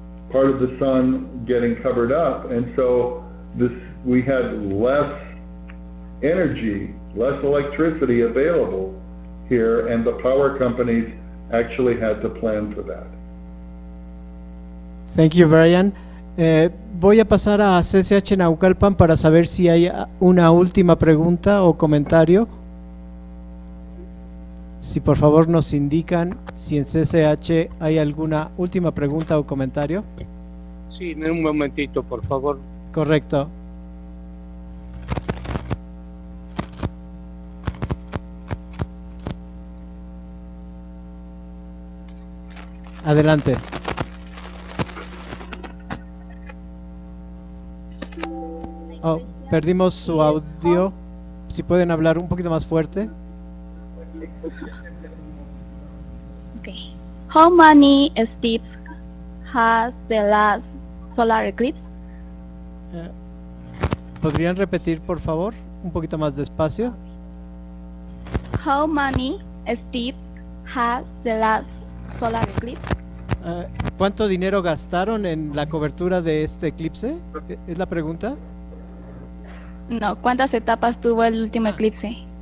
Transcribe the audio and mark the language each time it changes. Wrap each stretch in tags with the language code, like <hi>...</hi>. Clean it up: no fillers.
<en>part of the sun getting covered up, and so we had less energy, less electricity available here, and the power companies actually had to plan for that. Thank you, Brian.</en> <es>Voy a pasar a CCH Naucalpan para saber si hay una última pregunta o comentario. Si por favor nos indican si en CCH hay alguna última pregunta o comentario. Sí, en un momentito, por favor. Correcto. Adelante. Oh, perdimos su audio. Si pueden hablar un poquito más fuerte.</es> <en>Okay. How many steps has the last solar eclipse?</en> <es>¿Podrían repetir, por favor, un poquito más despacio?</es> <en>How many steps has the last solar eclipse?</en> <es>¿Cuánto dinero gastaron en la cobertura de este eclipse? ¿Es la pregunta? No, ¿cuántas etapas tuvo el último eclipse?</es>